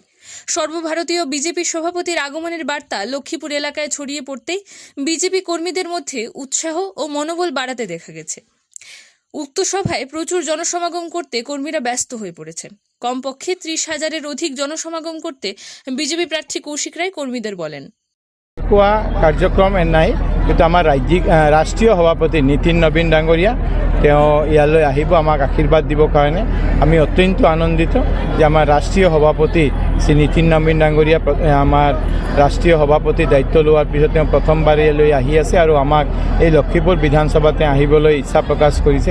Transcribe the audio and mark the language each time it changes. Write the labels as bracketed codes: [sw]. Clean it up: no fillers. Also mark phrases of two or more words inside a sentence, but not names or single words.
[bn] সর্বভারতীয় বিজেপি সভাপতির আগমনের বার্তা লক্ষ্মীপুর এলাকায় ছড়িয়ে পড়তেই বিজেপি কর্মীদের মধ্যে উৎসাহ ও মনোবল বাড়াতে দেখা গেছে। উক্ত সভায় প্রচুর জনসমাগম করতে কর্মীরা ব্যস্ত হয়ে পড়েছেন। কমপক্ষে 30,000-এর অধিক জনসমাগম করতে বিজেপি প্রার্থী কৌশিক রায় কর্মীদের বলেন। [as] কোৱা কাৰ্যক্ৰম নাই, কিন্তু আমাৰ ৰাষ্ট্ৰীয় সভাপতি নীতিন নবীন ডাঙৰীয়া তেওঁ ইয়ালৈ আহিব আমাক আশীৰ্বাদ দিবৰ কাৰণে। আমি অত্যন্ত আনন্দিত যে আমাৰ ৰাষ্ট্ৰীয় সভাপতি শ্ৰী নীতিন নবীন ডাঙৰীয়া আমাৰ ৰাষ্ট্ৰীয় সভাপতি দায়িত্ব লোৱাৰ পিছত তেওঁ প্ৰথমবাৰ ইয়ালৈ আহি আছে আৰু আমাক এই লক্ষীপুৰ বিধানসভাতে আহিবলৈ ইচ্ছা প্ৰকাশ কৰিছে।